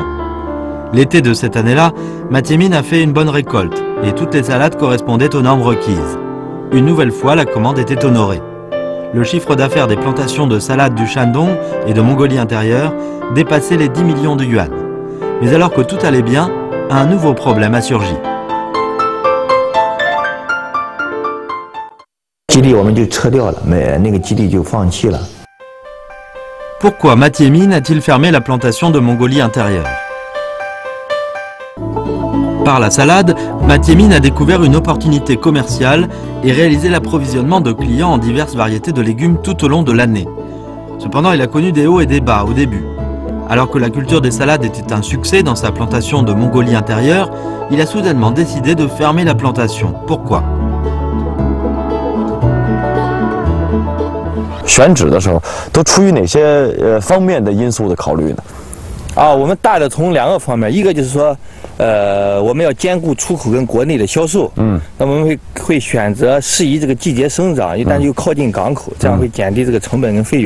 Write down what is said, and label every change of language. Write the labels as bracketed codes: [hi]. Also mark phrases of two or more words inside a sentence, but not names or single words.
[fr] L'été de cette année-là, Mathieu Mine a fait une bonne récolte et toutes les salades correspondaient aux normes requises. Une nouvelle fois, la commande était honorée. Le chiffre d'affaires des plantations de salades du Shandong et de Mongolie intérieure dépassait les 10 millions de yuan. Mais alors que tout allait bien, un nouveau problème a surgi. [zh] 基地我们就撤掉了，那个基地就放弃了。 [fr] Pourquoi Mathieu Mine a-t-il fermé la plantation de Mongolie intérieure? Par la salade, Mathieu Mine a découvert une opportunité commerciale et réalisé l'approvisionnement de clients en diverses variétés de légumes tout au long de l'année. Cependant, il a connu des hauts et des bas au début. Alors que la culture des salades était un succès dans sa plantation de Mongolie intérieure, il a soudainement décidé de fermer la plantation. Pourquoi? [zh] 选址的时候，都出于哪些方面的因素的考虑呢？我们大的从2个方面，一个就是说，我们要兼顾出口跟国内的销售，那么我们会选择适宜这个季节生长，一旦又靠近港口，这样会减低这个成本跟费用。